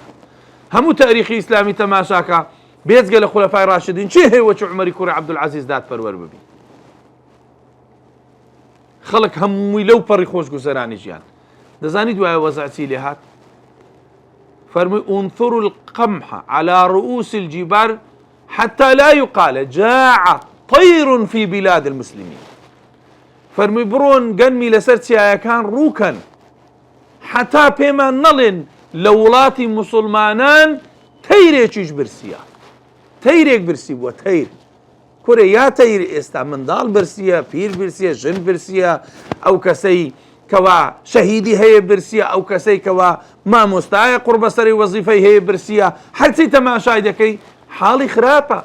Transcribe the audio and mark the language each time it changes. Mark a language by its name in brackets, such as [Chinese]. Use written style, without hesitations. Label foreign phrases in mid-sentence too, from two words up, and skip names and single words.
[Central Kurdish] هەموو تاریخی ئیسلامی تەماشاکە، بێجگە لە خولەفای ڕاشدین چی هەیە وەچ عومەری کوڕی عەبدولعەزیز دادپەروەر ببی؟ خەڵک هەمووی لەو پەڕی خۆشگوزەرانی ژیان. دەزانی دوایە وەزع چی لێ هات؟ فەرمووی [Arabic] انظروا القمح على رؤوس الجبال حتى لا يقال جاع طير في بلاد المسلمين. [Central Kurdish] فەرمووی بڕۆن گەنمی لەسەر چیایەکان ڕووکەن، حتا پێمان نەڵێن لە وڵاتی موسڵمانان تەیرێکیش برسیە. تەیرێک برسی بووە، تەیر کورێ یا تەیر ئێستا منداڵ برسیە، پیر برسیە، ژن برسیە، ئەو کەسەی کەوا شەهیدی هەیە برسیە، ئەو کەسەی کەوا مامۆستایە قوڕ بەسەری وەزیفەی هەیە برسیە، هەرچی تەماشای دەکەی حاڵی خراپە.